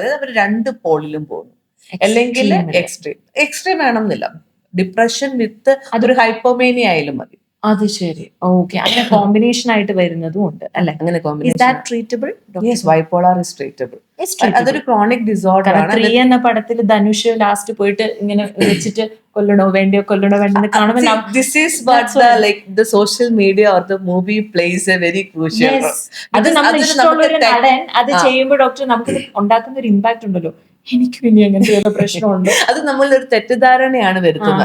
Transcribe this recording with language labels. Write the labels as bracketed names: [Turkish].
[Malayalam] അതായത് അവർ 2 പോളിലും പോകുന്നു. അല്ലെങ്കിൽ എക്സ്ട്രീം വേണമെന്നില്ല, ഡിപ്രഷൻ വിത്ത് അതൊരു ഹൈപ്പോമേനിയ ആയാലും മതി. അത് ശരി, ഓക്കെ. അങ്ങനെ കോമ്പിനേഷൻ ആയിട്ട് വരുന്നതും ഉണ്ട് അല്ലെ? അങ്ങനെ [English] Treatable? Bipolar is treatable. [Malayalam] അതൊരു ക്രോണിക് ഡിസോർഡർ ആണ്. 3 എന്ന പടത്തിൽ ധനുഷ് ലാസ്റ്റ് പോയിട്ട് ഇങ്ങനെ വെച്ചിട്ട് കൊല്ലണോ വേണ്ടയോ കാണുമ്പോൾ [English] this is what the social media or the movie plays a very crucial role. [Malayalam] അത് നമ്മൾ ഇഷ്ടമുള്ള ഒരു നടൻ അത് ചെയ്യുമ്പോൾ ഡോക്ടർ നമുക്ക് ഉണ്ടാക്കുന്ന ഒരു ഇമ്പാക്ട് ഉണ്ടല്ലോ. എനിക്ക് പിന്നെ അങ്ങനത്തെ പ്രശ്നമുണ്ട്. അത് നമ്മളൊരു തെറ്റിദ്ധാരണയാണ് വരുത്തുന്നത്.